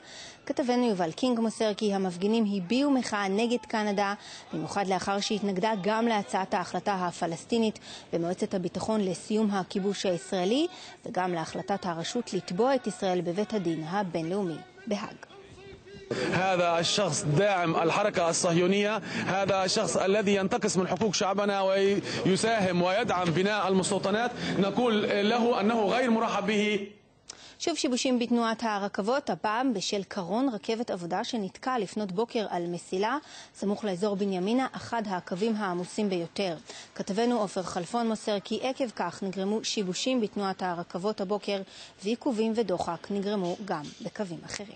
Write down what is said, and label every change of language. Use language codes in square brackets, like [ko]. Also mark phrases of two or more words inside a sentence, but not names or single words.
[he] כתבנו יובל קינג מוסר כי המפגינים הביעו מחאה נגד קנדה, במיוחד לאחר שהתנגדה גם להצעת ההחלטה הפלסטינית במועצת הביטחון לסיום הכיבוש הישראלי, וגם להחלטת הרשות לתבוע את ישראל בבית הדין הבינלאומי בהאג. [ar] هذا الشخص داعم الحركة الصهيونية، هذا الشخص الذي ينتقص من حقوق شعبنا ويساهم ويدعم بناء المستوطنات. نقول له أنه غير مرحب به. [he] שוב שיבושים בתנועת הרכבות, הפעם בשל קרון רכבת עבודה שנתקע לפנות בוקר על מסילה סמוך לאזור בנימינה, אחד הקווים העמוסים ביותר. כתבנו עופר חלפון מוסר כי עקב כך נגרמו שיבושים בתנועת הרכבות הבוקר, ועיכובים ודוחק נגרמו גם בקווים אחרים.